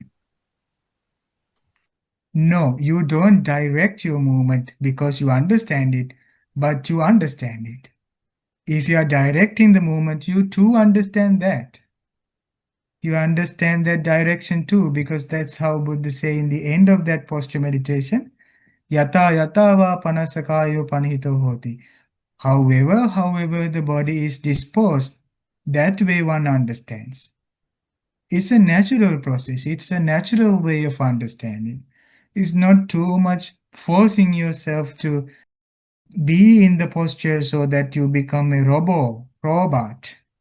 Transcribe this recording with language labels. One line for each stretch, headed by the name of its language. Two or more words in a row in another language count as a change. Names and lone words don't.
English: No, you don't direct your movement because you understand it, but you understand it. If you are directing the movement, you too understand that. You understand that direction too, because that's how Buddha say in the end of that posture meditation,
Pali: yata yata va panasakayo panhito hoti.
English: However the body is disposed, that way one understands. It's a natural process. It's a natural way of understanding. It's not too much forcing yourself to be in the posture so that you become a robot.